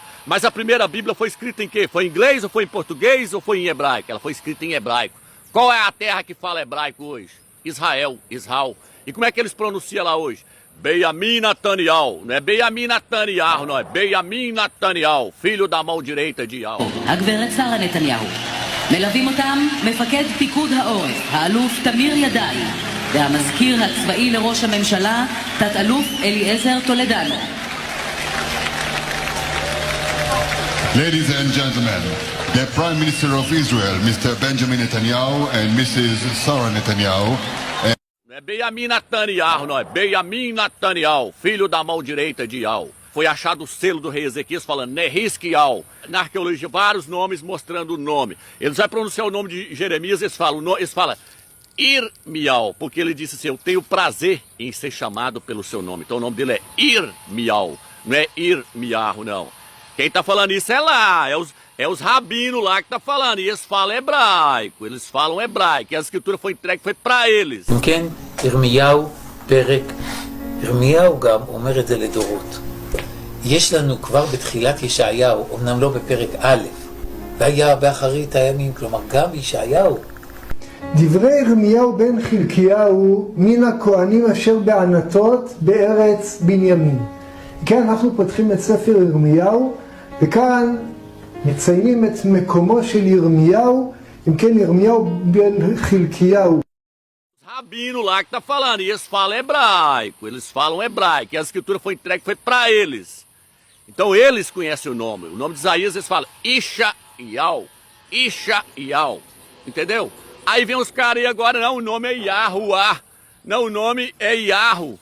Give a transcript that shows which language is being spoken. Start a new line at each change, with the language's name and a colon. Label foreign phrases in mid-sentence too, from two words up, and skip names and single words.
Portuguese: Mas a primeira Bíblia foi escrita em quê? Foi em inglês, ou foi em português, ou foi em hebraico? Ela foi escrita em hebraico. Qual é a terra que fala hebraico hoje? Israel. E como é que eles pronunciam lá hoje? Benjamin Netanyahu. Não é Benjamin Netanyahu, não é Benjamin Netanyahu, filho da mão direita de Yahweh.
Hebrew: הגברת שרה נתניהו. מלווים אותם מפקד פיקוד העורף, האלוף תמיר ידעי, והמזכיר הצבאי לראש הממשלה, תת-אלוף אליעזר טולדנו.
English: Ladies and gentlemen, the Prime Minister of Israel, Mr. Benjamin Netanyahu, and Mrs. Sarah Netanyahu.
Portuguese: Não é Benjamin Netanyahu, não é Benjamin Netanyahu, filho da mão direita de Yahweh. Foi achado o selo do rei Ezequias falando Nehiskial. Na arqueologia, vários nomes mostrando o nome. Eles vão pronunciar o nome de Jeremias, eles falam Irmial, porque ele disse assim, eu tenho prazer em ser chamado pelo seu nome. Então o nome dele é Irmial, não é Irmiahu, não. Quem tá falando isso é lá, é os rabinos lá que tá falando, e eles falam hebraico, e a escritura foi entregue, foi para eles.
Hebrew: כן, ירמיהו פרק, ירמיהו גם אומר את זה לדורות. יש לנו כבר בתחילת ישעיהו, אמנם לא בפרק א', והיה באחרית הימים, כלומר גם ישעיהו. דברי ירמיהו בן חלקיהו מן הכהנים אשר בענתות בארץ בנימין. כן, אנחנו פותחים את ספר ירמיהו, וכאן מציינים את מקומו של ירמיהו, אם כן ירמיהו בן חלקיהו.
Portuguese: Rabino lá que tá falando, e eles falam hebraico, e a escritura foi entregue, foi para eles. Então eles conhecem o nome de Isaías eles falam Ishael, entendeu? Aí vem os caras aí agora, não, o nome é Yahuwah, não, o nome é Yahu.